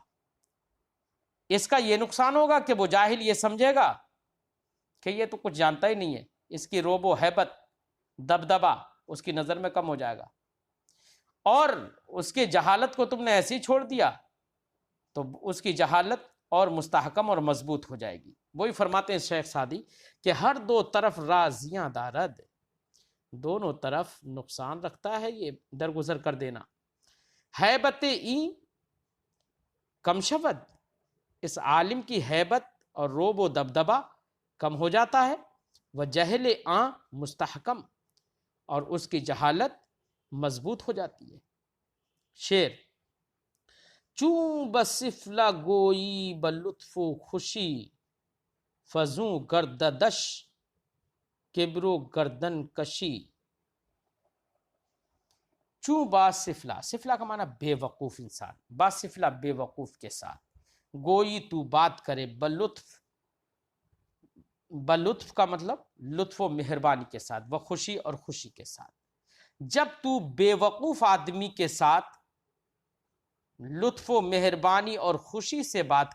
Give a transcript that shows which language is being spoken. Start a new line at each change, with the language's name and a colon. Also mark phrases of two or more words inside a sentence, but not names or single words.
Urdu: اس کا یہ نقصان ہوگا کہ وہ جاہل یہ سمجھے گا کہ یہ تو کچھ جانتا ہی نہیں ہے، اس کی روب و ہیبت، دبدبہ اس کی نظر میں کم ہو جائے گا، اور اس کی جہالت کو تم نے ایسے ہی چھوڑ دیا تو اس کی جہالت اور مستحکم اور مضبوط ہو جائے گی۔ وہی فرماتے ہیں شیخ سعدی کہ
Persian: ہر دو طرف رازیاں دارد،
Urdu: دونوں طرف نقصان رکھتا ہے یہ درگزر کر دینا۔
Persian: ہیبت این کم شود،
Urdu: اس عالم کی ہیبت اور روب و دبدبہ کم ہو جاتا ہے، وہ
Persian: جہل آن مستحکم،
Urdu: اور اس کی جہالت مضبوط ہو جاتی ہے۔ شعر:
Persian: چون بسفلہ گوئی بلطف و خوشی، فزوں گرددش کبر و گردن کشی۔
Urdu: چون باسفلہ، سفلہ کا معنی بے وقوف انسان، باسفلہ بے وقوف کے ساتھ، گوئی تو بات کرے، بلطف، بلطف کا مطلب لطف و مہربانی کے ساتھ، بخوشی اور خوشی کے ساتھ۔ جب تو بے وقوف آدمی کے ساتھ لطف و مہربانی اور خوشی سے بات